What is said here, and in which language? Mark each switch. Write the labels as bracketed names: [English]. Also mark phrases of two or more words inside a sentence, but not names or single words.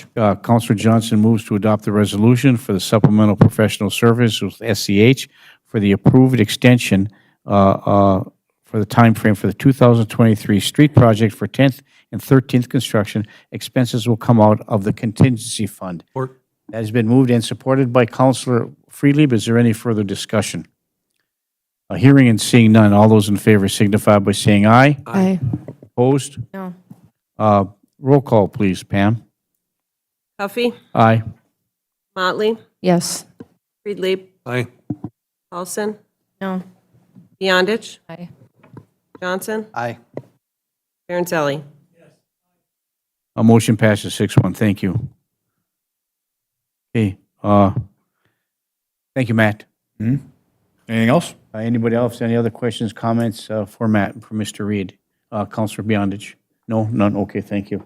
[English] Counselor Johnson moves to adopt the resolution for the supplemental professional service with SEH for the approved extension for the timeframe for the 2023 street project for 10th and 13th construction. Expenses will come out of the contingency fund. That has been moved and supported by Counselor Friedlieb. Is there any further discussion? Hearing and seeing none, all those in favor signify by saying aye. Aye. Opposed? No. Roll call, please, Pam. Huffy, Aye. Motley, Yes. Friedlieb, Aye. Paulson, No. Beyondich, Aye. Johnson, Aye. Barancelli. A motion passes 6-1. Thank you. Okay. Thank you, Matt. Anything else? Anybody else? Any other questions, comments for Matt, for Mr. Reed? Counselor Beyondich? No, none. Okay, thank you.